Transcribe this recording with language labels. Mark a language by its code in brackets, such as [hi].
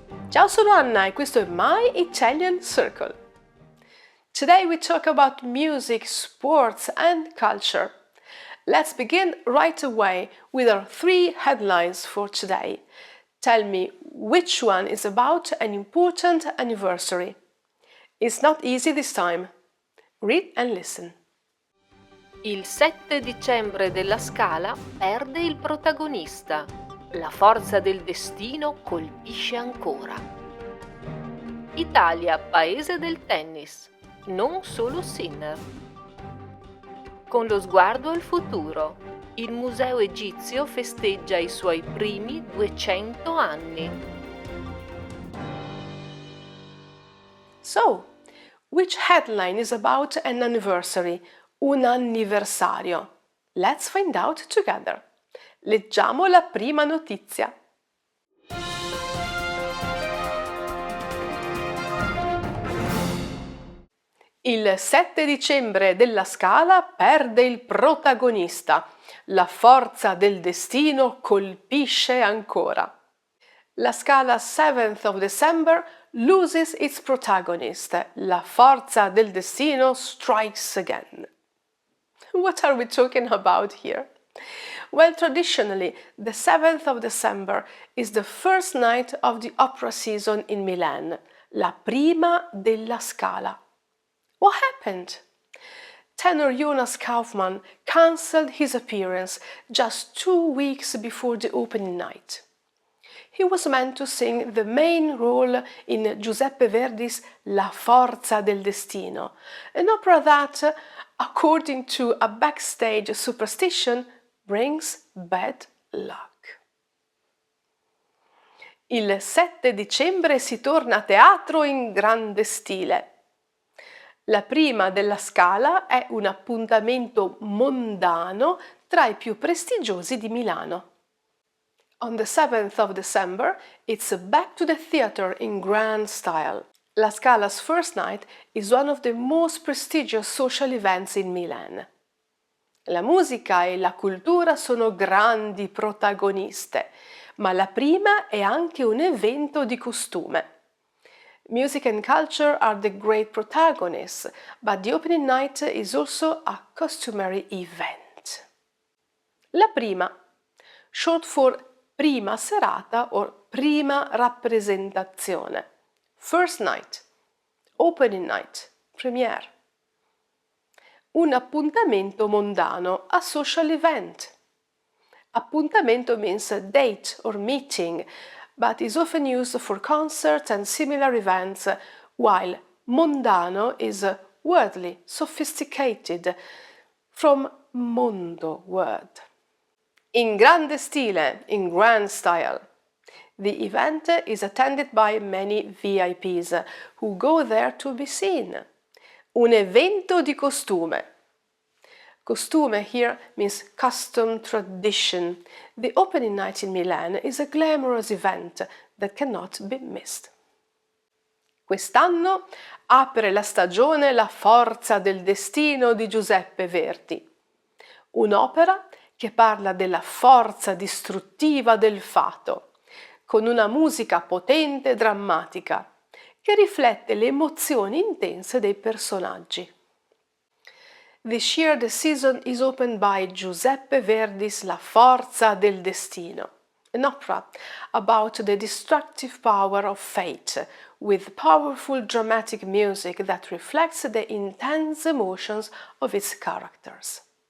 [it] Ciao, sono Anna e questo è My Italian Circle. [en] Today we talk about music, sports and culture. Let's begin right away with our 3 headlines for today. Tell me which one is about an important anniversary. It's not easy this time. Read and listen. [it] Il 7 dicembre della Scala perde il protagonista. La forza del destino colpisce ancora. Italia, paese del tennis, non solo Sinner. Con lo sguardo al futuro, il Museo Egizio festeggia i suoi primi 200 anni. [en] So, which headline is about an anniversary? [it] Un anniversario. [en] Let's find out together. [it] Leggiamo la prima notizia. Il 7 dicembre della Scala perde il protagonista. La forza del destino colpisce ancora. [en] La Scala 7th of December loses its protagonist. La forza del destino strikes again. What are we talking about here? Well, traditionally, the 7th of December is the first night of the opera season in Milan, [it] la prima della Scala. [en] What happened? Tenor Jonas Kaufmann cancelled his appearance just 2 weeks before the opening night. He was meant to sing the main role in Giuseppe Verdi's La Forza del Destino, an opera that, according to a backstage superstition, brings bad luck. [it] Il 7 dicembre si torna a teatro in grande stile. La prima della Scala è un appuntamento mondano tra i più prestigiosi di Milano. [en] On the 7th of December, it's back to the theatre in grand style. La Scala's first night is one of the most prestigious social events in Milan. [it] La musica e la cultura sono grandi protagoniste, ma la prima è anche un evento di costume. [en] Music and culture are the great protagonists, but the opening night is also a customary event. [it] La prima, [en] short for [it] prima serata o prima rappresentazione. [en] First night, opening night, premiere. [it] Un appuntamento mondano, [en] a social event. Appuntamento means a date or meeting, but is often used for concerts and similar events, while mondano is worldly, sophisticated, from mondo word. [it] In grande stile, [en] in grand style. The event is attended by many VIPs who go there to be seen. [it] Un evento di costume. [en] Costume here means custom, tradition. The opening night in Milan is a glamorous event that cannot be missed. [it] Quest'anno apre la stagione La Forza del Destino di Giuseppe Verdi, un'opera che parla della forza distruttiva del fato, con una musica potente e drammatica, che riflette le emozioni intense dei personaggi. [en] This year the season is opened by Giuseppe Verdi's La Forza del Destino, an opera about the destructive power of fate, with powerful dramatic music that reflects the intense emotions of its characters.